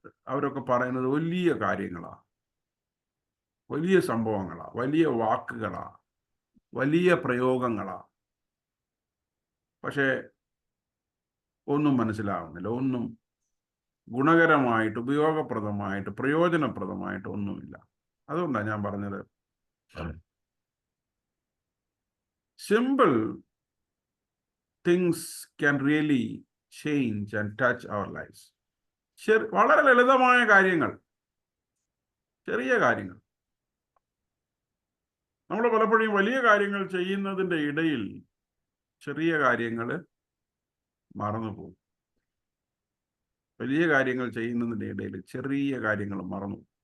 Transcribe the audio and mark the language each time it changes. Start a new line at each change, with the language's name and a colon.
Malayalam: അവരൊക്കെ പറയുന്നത് വലിയ കാര്യങ്ങളാണ്, വലിയ സംഭവങ്ങളാണ്, വലിയ വാക്കുകളാണ്, വലിയ പ്രയോഗങ്ങളാണ്. പക്ഷേ ഒന്നും മനസ്സിലാവുന്നില്ല, ഒന്നും ഗുണകരമായിട്ട്, ഉപയോഗപ്രദമായിട്ട്, പ്രയോജനപ്രദമായിട്ട് ഒന്നുമില്ല. അതുകൊണ്ടാണ് ഞാൻ പറഞ്ഞത്,
English: simple things can really change and touch our lives.
Malayalam: വളരെ ലളിതമായ കാര്യങ്ങൾ, ചെറിയ കാര്യങ്ങൾ. നമ്മൾ പലപ്പോഴും വലിയ കാര്യങ്ങൾ ചെയ്യുന്നതിൻ്റെ ഇടയിൽ ചെറിയ കാര്യങ്ങൾ മറന്നുപോകും. വലിയ കാര്യങ്ങൾ ചെയ്യുന്നതിൻ്റെ ഇടയിൽ ചെറിയ കാര്യങ്ങൾ മറന്നു.